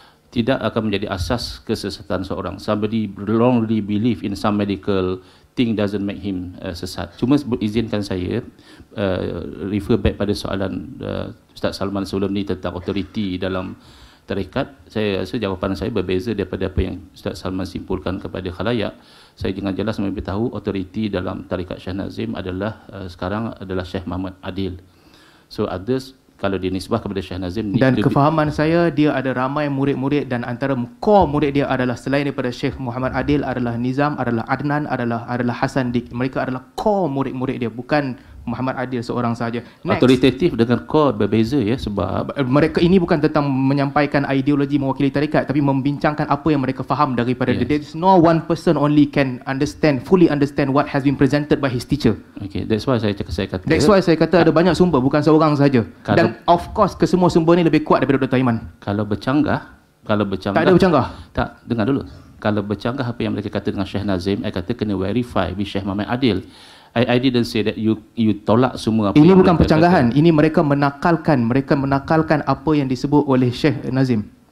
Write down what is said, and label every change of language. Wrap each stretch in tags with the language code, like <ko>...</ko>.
<ms>Tidak akan menjadi asas kesesatan seorang.</ms> <en>Somebody wrongly believe in some medical thing doesn't make him sesat.</en> <ms>Cuma izinkan saya</ms> <en>refer back</en> <ms>pada soalan Ustaz Salman sebelum ni tentang otoriti dalam tarekat. Saya rasa jawapan saya berbeza daripada apa yang Ustaz Salman simpulkan kepada khalayak. Saya dengan jelas memberitahu otoriti dalam tarekat Syekh Nazim adalah sekarang adalah Syekh Muhammad Adil.</ms> <en>So others,</en> <ms>kalau dinisbah kepada Syekh Nazim, dan kefahaman saya, dia ada ramai murid-murid dan antara core murid dia adalah selain daripada Syekh Muhammad Adil adalah Nizam, adalah Adnan, adalah Hasan Dik. Mereka adalah core murid-murid dia, bukan Muhammad Adil seorang sahaja. Autoritatif dengan core berbeza ya, sebab mereka ini bukan tentang menyampaikan ideologi mewakili tarekat, tapi membincangkan apa yang mereka faham daripada dia.</ms> <en>There is no one person only can fully understand what has been presented by his teacher. Okay, that's why</en> <ms>saya kata.</ms> <en>That's why</en> <ms>saya kata ada banyak sumber, bukan seorang saja. Dan</ms> <en>of course</en> <ms>kesemua sumber ni lebih kuat daripada Dr. Iman. Kalau bercanggah, tak ada bercanggah. Tak, dengar dulu. Kalau bercanggah apa yang mereka kata dengan Syekh Nazim, saya kata kena</ms> <en>verify with</en> <ms>Syekh Muhammad Adil.</ms> <en>I didn't say that you</en> <ms>tolak semua apa. Ini bukan pencanggahan, ini mereka menakalkan apa yang disebut oleh Syekh Nazim.</ms>